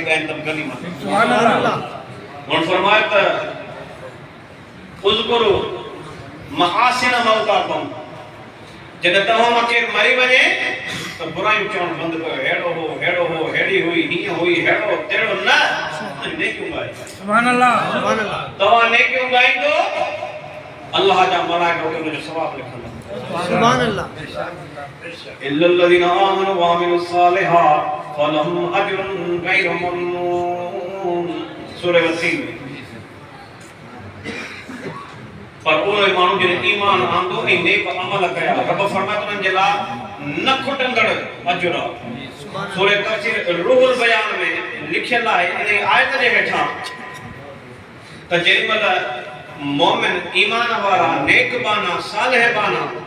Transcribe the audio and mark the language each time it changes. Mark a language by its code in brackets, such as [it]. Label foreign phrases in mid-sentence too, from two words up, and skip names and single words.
[sd] ॻाइनि त गनीमत [ar] سبحان الله [sd] हुन फरमायो त [ar] اذكروا محاسن موتاكم [sd] जॾहिं तव्हां मां केरु मरी वञे त बुरायूं चवणु बंदि कयो हेड़ो हो हेड़ी हुई हीअं हुई हेड़ो तेड़ो न नेकियूं ॻाए [ar] سبحان الله [sd] तव्हां नेकियूं ॻाईंदो अल्लाह जा मलाइका उनजो सवाब लिखंदा [ar] سبحان الله إلا الذين آمنوا وعملوا الصالحات فلهم أجر غير ممنون [sd] सूरह यसीन पर उहे माण्हू जिन ईमान आंदो ऐं नेक अमल कया रब फरमाए उन्हनि जे लाइ न खुटंदड़ अजर सूरह तफसीर रूहुल बयान में लिखियल आहे इन आयत जे हेठां त जेमल मोमिन ईमान वारा नेक बाना सालिह बाना